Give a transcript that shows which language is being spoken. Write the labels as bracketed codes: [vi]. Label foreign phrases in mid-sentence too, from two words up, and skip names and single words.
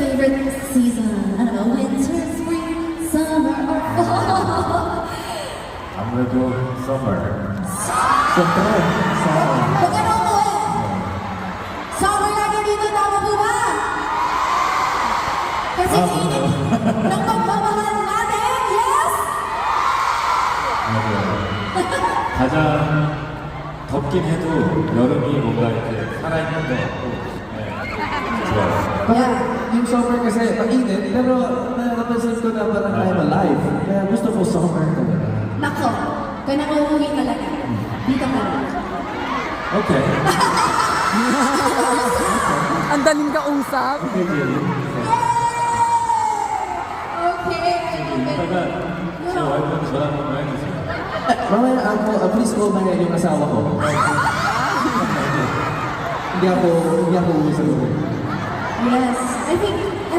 [en] favorite season? I don't know, winter, spring, summer, or fall? [ko] 아무래도 summer. [tl] Pag ano mo summer lagi dito, tama po ba? Kasi init ng pagmamahal natin, yes? [ko] 맞아요. 가장 덥긴 해도 여름이 뭔가 이렇게 살아있는 것 같고, 네, 좋아요. [tl] Parang yung summer kasi mainit, pero napansin ko na parang [en] I'm alive. [tl] Kaya gusto ko summer talaga. Nako, kaya nakauwi talaga. Dito ka lang. Okay. Ang daling kausap. Okay, Jenny. Okay. [ko] 이따가 제 와이프한테 전화 한번 해주세요. [tl] Mamaya ako, [en] please call [tl] na yung asawa ko. Hindi ako uwi sa lugar. [en] Yes, I think